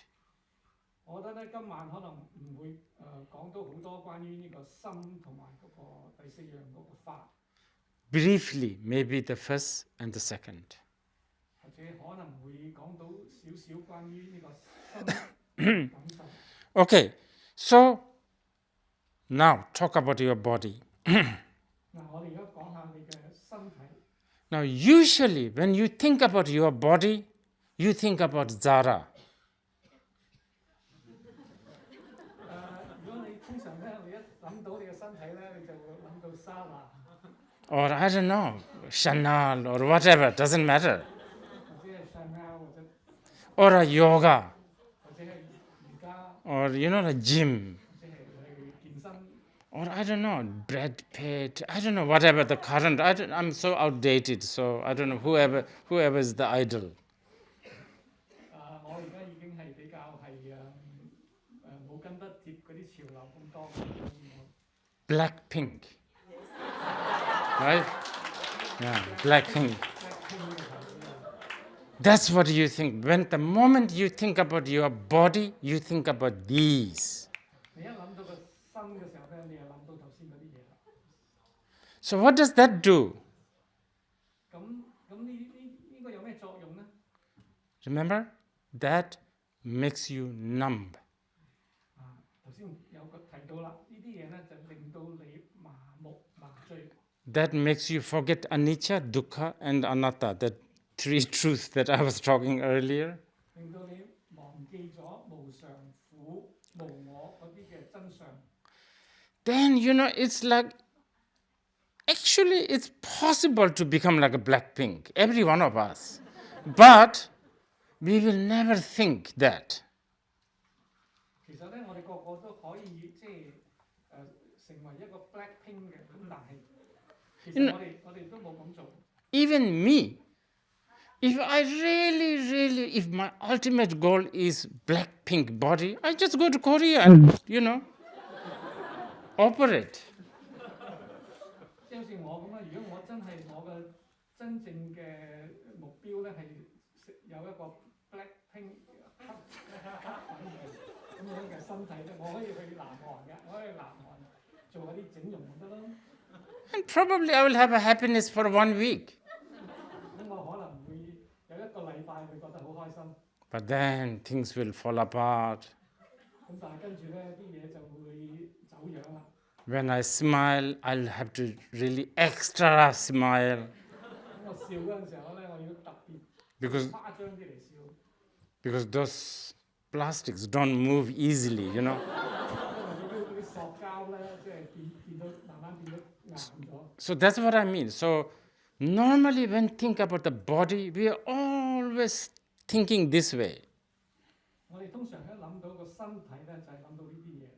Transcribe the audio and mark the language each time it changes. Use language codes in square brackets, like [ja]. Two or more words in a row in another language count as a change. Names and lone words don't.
[yue] 我覺得咧，今晚可能唔會講到好多關於呢個心同埋嗰個第四樣嗰個法。 [en] Briefly, maybe the first and the second. [yue] 或者可能會講到少少關於呢個心感受。 [en] Okay, so now talk about your body. [yue] 嗱，我哋而家講下你嘅身體。 [en] Now, usually when you think about your body, you think about Zara. [yue] 如果你通常咧，你一諗到你嘅身體咧，你就會諗到沙拿。 [en] Or I don't know, Chanel or whatever, doesn't matter. [yue] 或者係 Chanel 或者 [en] Or a yoga. [yue] 或者係瑜伽。 [en] Or a gym. [yue] 或者係去健身。 [en] Or I don't know, Brad Pitt, I don't know, whatever the current, I'm so outdated, so I don't know, whoever is the idol. [yue] 我而家已經係比較係冇跟得貼嗰啲潮流咁多。 [en] Blackpink. Right? Yeah, Blackpink. That's what you think. When the moment you think about your body, you think about these. [yue] 你一諗到個身嘅時候咧，你又諗到頭先嗰啲嘢啦。 [en] So what does that do? [yue] 咁呢個有咩作用咧？ [en] Remember? That makes you numb. [yue] 頭先有個提到啦，呢啲嘢咧就令到你麻木麻醉。 [en] That makes you forget [pi] anicca, dukkha, [en] and anatta, the three truths that I was talking earlier. [yue] 令到你忘記咗無常、苦、無我嗰啲嘅真相。 [en] Then, it's like, actually, it's possible to become like a Blackpink, every one of us. But we will never think that. [yue] 其實咧，我哋個個都可以即係成為一個 Blackpink 嘅，咁但係其實我哋都冇咁做。 [en] Even me, if I really, if my ultimate goal is Blackpink body, I just go to Korea and, operate. [yue] 即係好似我咁啦，如果我真係我嘅真正嘅目標咧係有一個 Blackpink 咁樣嘅身體咧，我可以去南韓嘅，我可以去南韓做嗰啲整容咪得咯。 [en] And probably I will have a happiness for 1 week. [yue] 咁我可能會有一個禮拜會覺得好開心。 [en] But then things will fall apart. [yue] 咁但係跟住咧啲嘢就會走樣啦。 [en] When I smile, I'll have to really extra smile. [yue] 咁我笑嗰陣時候咧，我要特別 [en] Because [yue] 誇張啲嚟笑。 [en] because those plastics don't move easily, [yue] 因為啲塑膠咧，即係變到慢慢變到硬咗。 [en] So that's what I mean. So normally when think about the body, we are always thinking this way. [yue] 我哋通常一諗到個身體咧，就係諗到呢啲嘢。